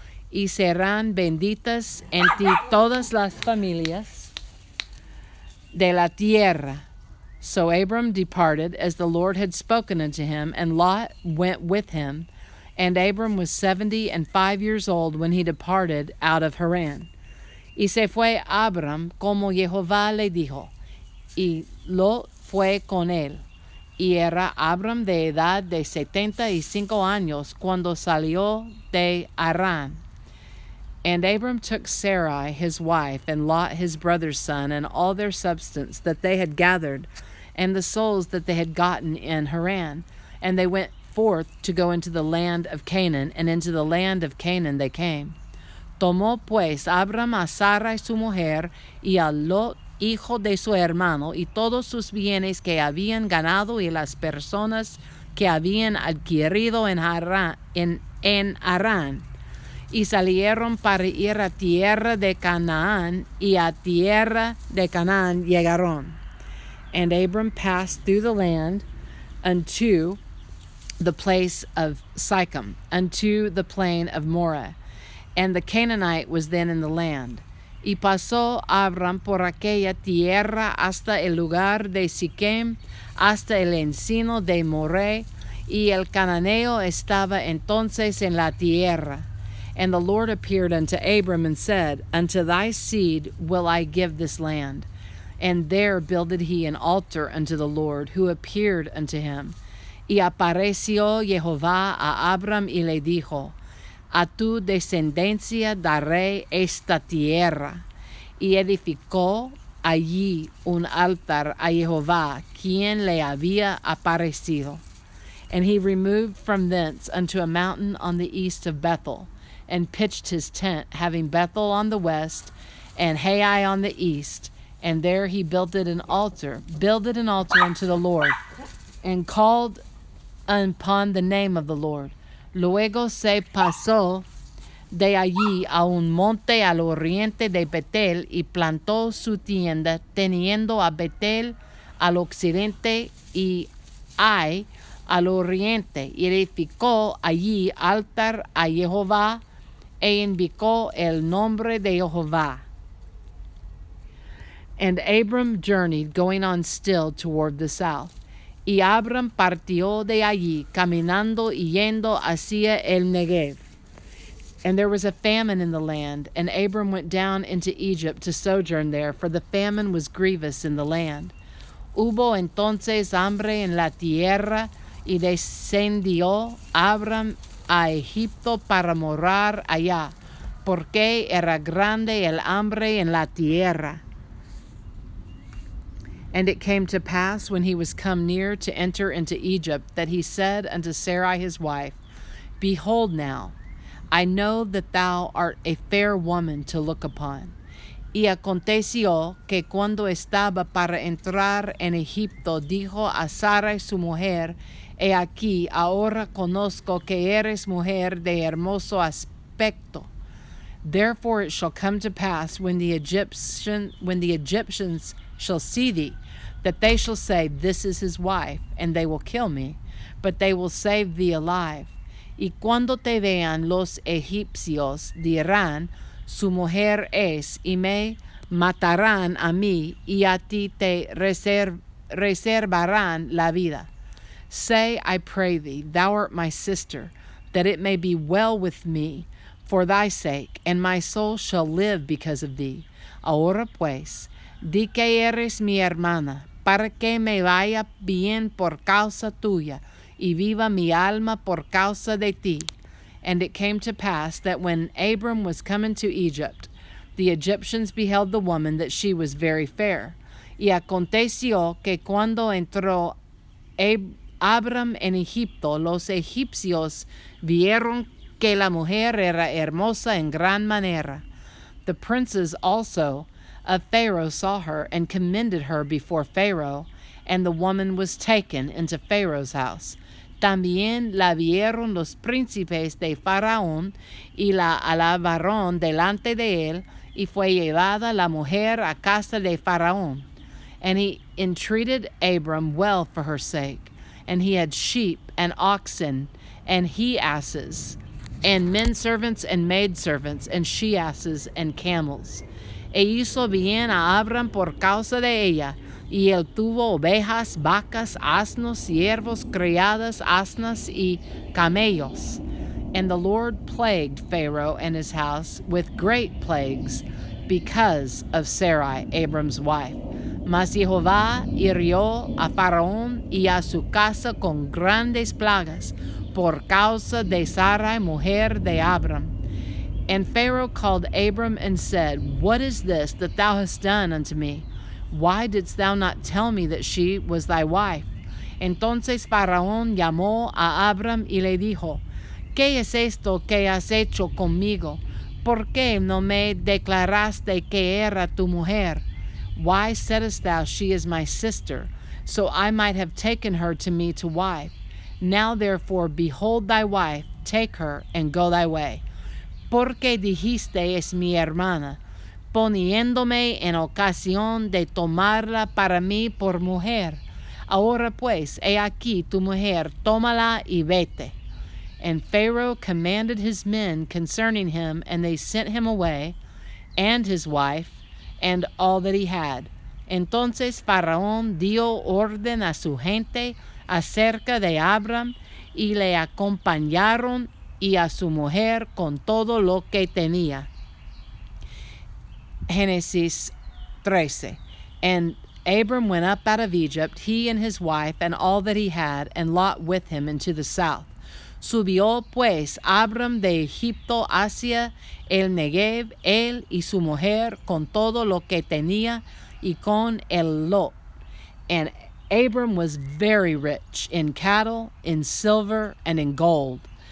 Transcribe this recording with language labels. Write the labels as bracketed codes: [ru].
[es] Y serán benditas en ti todas las familias de la tierra. [en] So Abram departed as the Lord had spoken unto him, and Lot went with him. And Abram was 75 years old when he departed out of Haran. [es] Y se fue Abram como Jehová le dijo, y Lot fue con él. Y era Abram de edad de 75 años cuando salió de Harán. [en] And Abram took Sarai his wife, and Lot his brother's son, and all their substance that they had gathered, and the souls that they had gotten in Haran. And they went forth to go into the land of Canaan, and into the land of Canaan they came. [es] Tomó pues Abram a Sarai su mujer, y a Lot hijo de su hermano, y todos sus bienes que habían ganado, y las personas que habían adquirido en Harán. Y salieron para ir a tierra de Canaán, y a tierra de Canaán llegaron. [en] And Abram passed through the land unto the place of Sychem, unto the plain of Moreh. And the Canaanite was then in the land. [es] Y pasó Abram por aquella tierra hasta el lugar de Siquem, hasta el encino de Moreh, y el cananeo estaba entonces en la tierra. [en] And the Lord appeared unto Abram and said, Unto thy seed will I give this land. And there builded he an altar unto the Lord, who appeared unto him. [es] Y apareció Jehová a Abram y le dijo, A tu descendencia daré esta tierra. Y edificó allí un altar a Jehová, quien le había aparecido. [en] And he removed from thence unto a mountain on the east of Bethel, and pitched his tent, having Bethel on the west, and Hai on the east. And there he builded an altar unto the Lord, and called upon the name of the Lord. [es] Luego se pasó de allí a un monte al oriente de Betel, y plantó su tienda, teniendo a Betel al occidente y Ai al oriente, y edificó allí altar a Jehová, e invocó el nombre de Jehová. [en] And Abram journeyed, going on still toward the south. [es] Y Abram partió de allí, caminando y yendo hacia el Negev. [en] And there was a famine in the land, and Abram went down into Egypt to sojourn there, for the famine was grievous in the land. [es] Hubo entonces hambre en la tierra, y descendió Abram a Egipto para morar allá, porque era grande el hambre en la tierra. [en] And it came to pass, when he was come near to enter into Egypt, that he said unto Sarai his wife, Behold now, I know that thou art a fair woman to look upon. [es] Y aconteció que cuando estaba para entrar en Egipto, dijo a Sarai su mujer, He aquí, ahora conozco que eres mujer de hermoso aspecto. [en] Therefore it shall come to pass, when the Egyptians shall see thee, that they shall say, This is his wife, and they will kill me, but they will save thee alive. [es] Y cuando te vean los egipcios, dirán, Su mujer es, y me matarán a mí, y a ti te reservarán la vida. [en] Say, I pray thee, Thou art my sister, that it may be well with me for thy sake, and my soul shall live because of thee. [es] Ahora pues, Di que eres mi hermana, para que me vaya bien por causa tuya, y viva mi alma por causa de ti. [en] And it came to pass that when Abram was come into Egypt, the Egyptians beheld the woman that she was very fair. [es] Y aconteció que cuando entró Abram en Egipto, los egipcios vieron que la mujer era hermosa en gran manera. [en] The princes also of Pharaoh saw her and commended her before Pharaoh, and the woman was taken into Pharaoh's house. [es] También la vieron los príncipes de Faraón y la alabaron delante de él, y fue llevada la mujer a casa de Faraón. [en] And he entreated Abram well for her sake, and he had sheep and oxen and he-asses, and men servants and maid servants, and she-asses and camels. [es] E hizo bien a Abram por causa de ella, y él tuvo ovejas, vacas, asnos, siervos, criadas, asnas, y camellos. [en] And the Lord plagued Pharaoh and his house with great plagues because of Sarai, Abram's wife. [es] Mas Jehová hirió a Faraón y a su casa con grandes plagas por causa de Sarai, mujer de Abram. [en] And Pharaoh called Abram and said, What is this that thou hast done unto me? Why didst thou not tell me that she was thy wife? [es] Entonces Faraón llamó a Abram y le dijo, ¿Qué es esto que has hecho conmigo? ¿Por qué no me declaraste que era tu mujer? [en] Why saidst thou, She is my sister, so I might have taken her to me to wife? Now therefore, behold thy wife, take her, and go thy way. [es] Porque dijiste, es mi hermana, poniéndome en ocasión de tomarla para mí por mujer. Ahora pues, he aquí tu mujer, tómala y vete. [en] And Pharaoh commanded his men concerning him, and they sent him away, and his wife, and all that he had. [es] Entonces Faraón dio orden a su gente acerca de Abram, y le acompañaron y a su mujer con todo lo que tenía. Génesis 13. [en] And Abram went up out of Egypt, he and his wife, and all that he had, and Lot with him into the south. [es] Subió pues Abram de Egipto hacia el Negev, él y su mujer, con todo lo que tenía, y con el Lot. [en] And Abram was very rich in cattle, in silver, and in gold.